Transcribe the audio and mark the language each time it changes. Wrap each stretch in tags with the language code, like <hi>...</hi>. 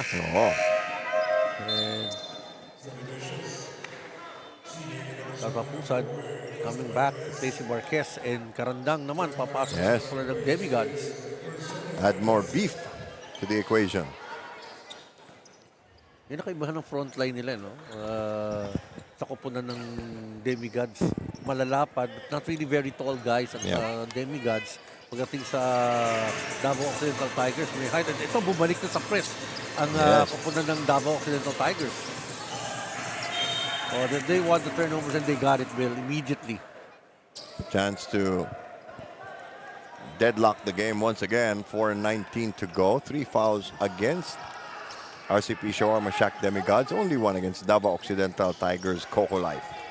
<tl>Oo.</tl> <en>And</en> <tl>Katapusan,</tl> <en>coming back to play</en> <tl>si Marquez, and Karandang naman papasok</tl> <en>Yes.</en> <tl>sa ng Demigods.</tl> <en>Add more beef to the equation.</en> <tl>Yan ang kaibahan ng frontline nila, no? Sa koponan ng Demigods, malalapad,</tl> <en>but not really very tall guys</en> <tl>at Demigods. Pagdating sa Davao Occidental Tigers, may height. At ito, bumalik na sa press ang koponan ng Davao Occidental Tigers.</tl> <en>Oh, they won the turnovers and they got it, Bill, immediately. Chance to deadlock the game once again. 4:19 to go. 3 fouls against RCP Shawarma Shack Demigods. Only one against Davao Occidental Tigers COCOLIFE.</en>